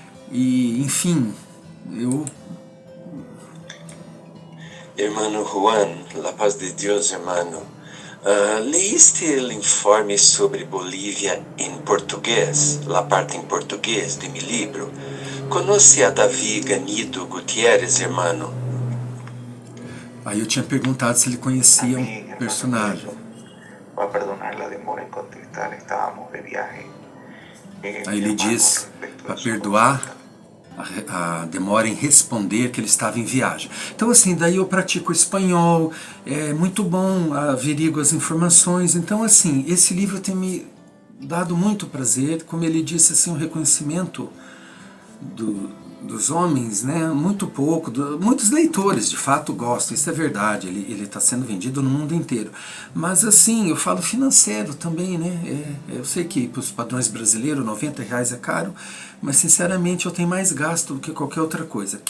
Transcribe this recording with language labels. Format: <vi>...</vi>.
<pt>E, enfim, eu...</pt> <es>Hermano Juan, la paz de Dios, hermano. ¿Leíste el informe sobre Bolívia em português, la parte em português de mi libro? ¿Conoce a David Ganido Gutierrez, hermano?</es> <pt>Aí eu tinha perguntado se ele conhecia um personagem.</pt> <es>Va a perdonar la demora en contestar, estábamos de viaje.</es> <pt>Aí ele diz para perdoar a demora em responder, que ele estava em viagem. Então assim, daí eu pratico espanhol, é muito bom, averigo as informações. Então assim, esse livro tem me dado muito prazer, como ele disse, assim, um reconhecimento dos homens, né, muito pouco, muitos leitores de fato gostam, isso é verdade, ele está sendo vendido no mundo inteiro, mas assim, eu falo financeiro também, né, eu sei que para os padrões brasileiros R$90 é caro, mas sinceramente eu tenho mais gasto do que qualquer outra coisa.</pt>